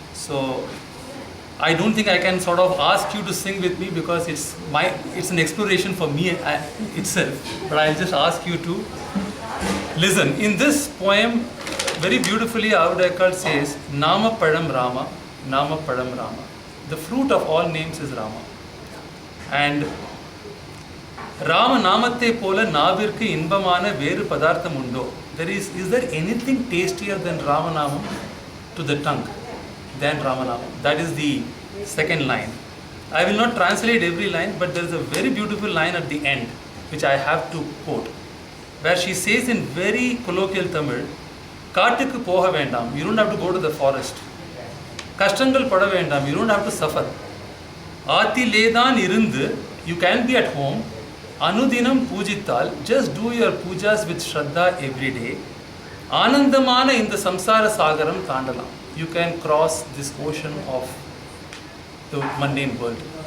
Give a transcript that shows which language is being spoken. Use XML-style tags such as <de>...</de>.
<en>So I don't think I can sort of ask you to sing with me because it's an exploration for me itself. But I'll just ask you to listen. In this poem, very beautifully, Audeyakal says, Nama Padam Rama, Nama Padam Rama. The fruit of all names is Rama. And</en> <ta>Rama நாமத்தை போல நாவிற்கு இன்பமான வேறு பதார்த்தம் உண்டோ?</ta> <en>Is there anything tastier than Ramanamam to the tongue than Ramanamam? That is the second line. I will not translate every line, but there is a very beautiful line at the end which I have to quote, where she says in very colloquial Tamil,</en> <ta>காட்டுக்கு போக வேண்டாம்,</ta> <en>you don't have to go to the forest.</en> <ta>கஷ்டங்கள் பட வேண்டாம்,</ta> <en>you don't have to suffer.</en> <ta>ஆத்திலேதான் இருந்து,</ta> <en>you can be at home.</en> <ta>அனுதினம் பூஜித்தால்,</ta> <en>just do your pujas with Shraddha every day.</en> <ta>ஆனந்தமான இந்த சம்சார சாகரம் தாண்டலாம்.</ta> <en>You can cross this ocean of the mundane world.</en>